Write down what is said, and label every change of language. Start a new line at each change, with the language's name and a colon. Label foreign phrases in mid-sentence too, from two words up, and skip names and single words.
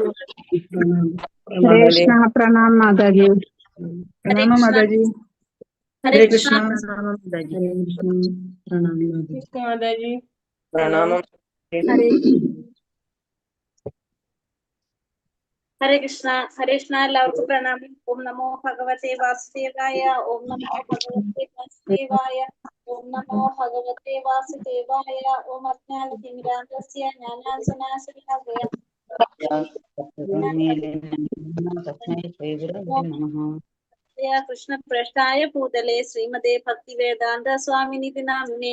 Malayalam: ഹരേ കൃഷ്ണ പ്രണാമം മാതാജി. പ്രണാമം മാതാജി. ഹരേ കൃഷ്ണ Mataji. pranam. ഹരേ കൃഷ്ണ എല്ലാവർക്കും പ്രണാമം.
Sanskrit: ഓം നമോ ഭഗവതേ വാസുദേവായ. ഓം നമോ ഭഗവതേ വാസുദേവായ. ഓം നമോ ഭഗവതേ വാസുദേവായ. ഓം അജ്ഞാനതിമിരാന്തസ്യ ജ്ഞാനാഞ്ജനാശലാകയ കൃഷ്ണപ്രേഷ്ഠായ ഭൂതലേ ശ്രീമതേ ഭക്തിവേദാന്ത സ്വാമിനിധി നാമിനെ.